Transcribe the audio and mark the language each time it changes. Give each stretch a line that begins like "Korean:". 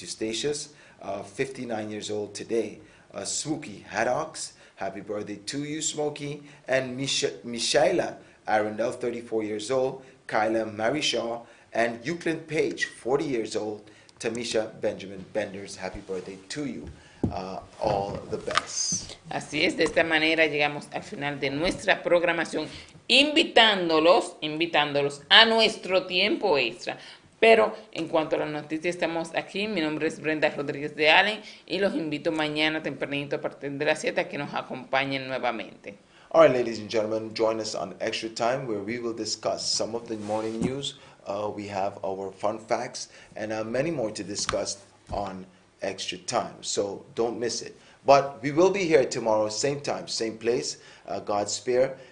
English: Eustatius, 59 years old today. Smokey Haddocks, happy birthday to you, Smokey, and Michaela Arundel, 34 years old, Kyla Marishaw, and Euclid Page, 40 years old, Tamisha Benjamin Benders, happy birthday to you. All the best.
Spanish: Así es, de esta manera llegamos al final de nuestra programación, invitándolos a nuestro tiempo extra. Pero en cuanto a las noticias, estamos aquí. Mi nombre es Brenda Rodríguez de Allen y los invito mañana tempranito a partir de las 7 a que nos acompañen nuevamente.
English: All right, ladies and gentlemen, join us on Extra Time where we will discuss some of the morning news. We have our fun facts and many more to discuss on Extra Time. So don't miss it. But we will be here tomorrow, same time, same place, God's spare.